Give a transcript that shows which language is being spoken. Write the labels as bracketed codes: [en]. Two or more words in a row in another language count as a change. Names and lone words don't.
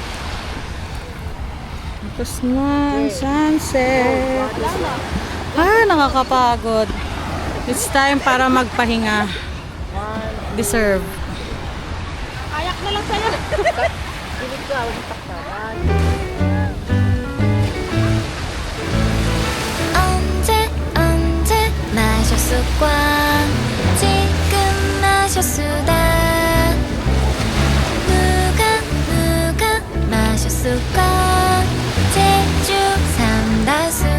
[tl] Tapos na ang sunset. Ah, nakakapagod. [en] It's time [tl] para magpahinga. Deserve. Kayak na lang sa'yo. Pilit ka, huwag takpan. [ko] 언제 언제 마셨을까 지금 마셨수다 누가 마셨을까 제주 삼다수